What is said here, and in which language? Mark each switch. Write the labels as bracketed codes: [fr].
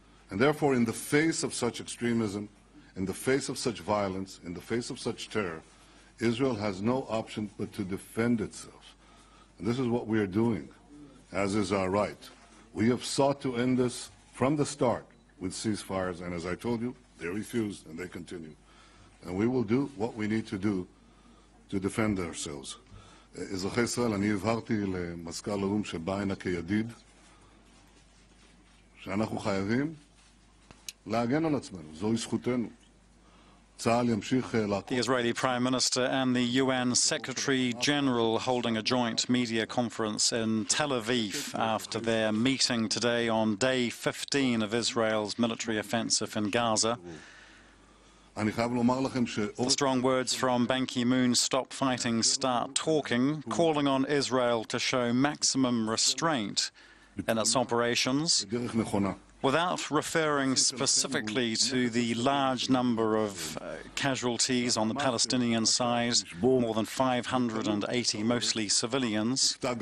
[en] And therefore, in the face of such extremism, in the face of such violence, in the face of such terror, Israel has no option but to defend itself. And this is what we are doing, as is our right. We have sought to end this from the start with ceasefires, and as I told you, they refused and they continue. And we will do what we need to do to defend ourselves. [he] אזרחי ישראל, אני הבהרתי למזכ"ל האו"ם שבא הנה כידיד, שאנחנו חייבים להגן על עצמנו, זוהי זכותנו. [en] The Israeli Prime Minister and the UN Secretary General holding a joint media conference in Tel Aviv after their meeting today on day 15 of Israel's military offensive in Gaza. The strong words from Ban Ki-Moon, stop fighting, start talking, calling on Israel to show maximum restraint in its operations, without referring specifically to the large number of casualties on the Palestinian side, more than 580, mostly civilians.